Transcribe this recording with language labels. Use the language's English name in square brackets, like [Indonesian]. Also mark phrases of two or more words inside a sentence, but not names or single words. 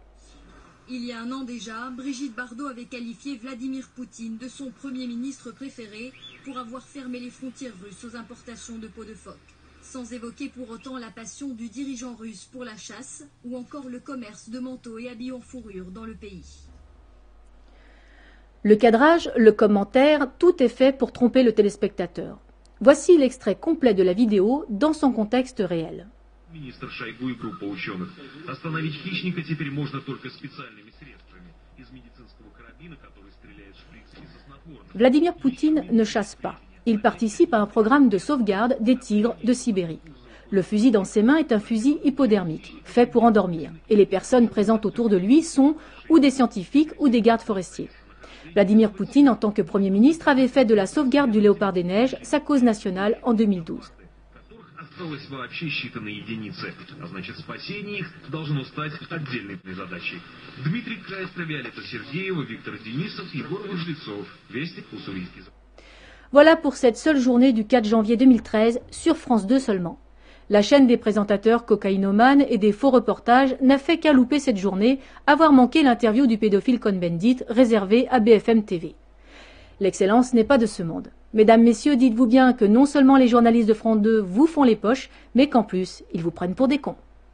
[French] Il y a un an déjà, Brigitte Bardot avait qualifié Vladimir Poutine de son Premier ministre préféré pour avoir fermé les frontières russes aux importations de peau de phoque, sans évoquer pour autant la passion du dirigeant russe pour la chasse ou encore le commerce de manteaux et habits en fourrure dans le pays. Le cadrage, le commentaire, tout est fait pour tromper le téléspectateur. Voici l'extrait complet de la vidéo dans son contexte réel. [Russian] Министр Шойгу и группа ученых. Остановить хищника теперь можно только специальными средствами. Из медицинского карабина, который стреляет шприцами со снотворным. [French] Vladimir Poutine ne chasse pas. Il participe à un programme de sauvegarde des tigres de Sibérie. Le fusil dans ses mains est un fusil hypodermique, fait pour endormir. Et les personnes présentes autour de lui sont ou des scientifiques ou des gardes forestiers. Vladimir Poutine, en tant que Premier ministre, avait fait de la sauvegarde du léopard des neiges sa cause nationale en 2012. [Russian] Осталось вообще считанные единицы, а значит спасение их должно стать отдельной задачей. Дмитрий Кайстер, Виолетта Сергеева, Виктор Денисов, Егор Выжлецов. Вести, Уссурийский. [French] Voilà pour cette seule journée du 4 janvier 2013 sur France 2 seulement. La chaîne des présentateurs cocaïnomanes et des faux reportages n'a fait qu'à louper cette journée, avoir manqué l'interview du pédophile Cohn-Bendit réservée à BFM TV. L'excellence n'est pas de ce monde. Mesdames, messieurs, dites-vous bien que non seulement les journalistes de France 2 vous font les poches, mais qu'en plus, ils vous prennent pour des cons.